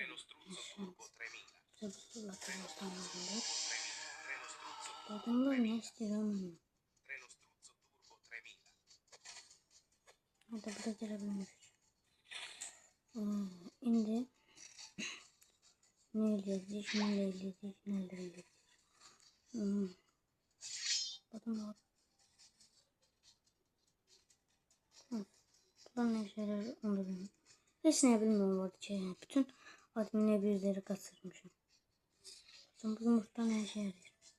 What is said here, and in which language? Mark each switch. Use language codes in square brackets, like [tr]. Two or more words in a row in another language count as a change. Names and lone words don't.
[tr] Tabii Lucky Block'tan alındı. Adamlar ne istiyorum? Hadi burada gelebilmiş. [az] Indi ne eləyəcəyik, nə eləyəcəyik, nə eləyəcəyik. [tr] Bakın var. Bunlar ne şeyler onu bilmiyorum. Hiç ne bilmiyorum orada şey. Bütün admin'e bizleri kaçırmışım. Bakın bu yumurta ne işe yarıyor.